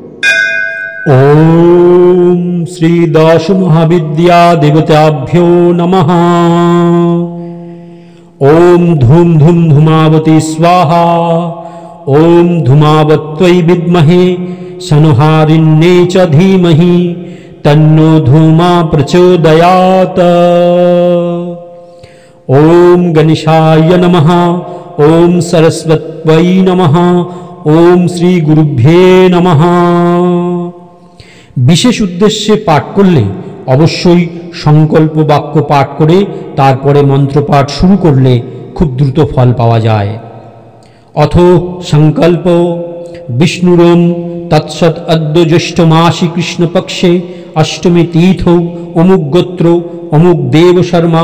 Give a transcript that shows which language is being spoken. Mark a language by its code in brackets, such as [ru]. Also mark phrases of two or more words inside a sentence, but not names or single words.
[sa] ওম শ্রী দশ মহাবিদ্যা দেবতাভ্যো নমঃ। ওম ধূম ধূম ধূমাবতী স্বাহা। ওম ধূমাবত্यै বিদ্মহে সনুহারিণ্যে চ ধীমহি তন্নো ধূমা প্রচোদয়াৎ। ওম গণেশায় নমঃ। ওম সরস্বত্যৈ নমঃ। ওম শ্রী গুরুভ্যে নমঃ। [bn] বিশেষ উদ্দেশ্যে পাঠ করলে অবশ্যই সংকল্প বাক্য পাঠ করে তারপরে মন্ত্রপাঠ শুরু করলে খুব দ্রুত ফল পাওয়া যায়। [sa] অথ সংকল্প বিষ্ণুরম তৎসৎ অদ্য জ্যৈষ্ঠ মাসি কৃষ্ণপক্ষে অষ্টমী তীর্থ অমুক গোত্র অমুক দেব শর্মা।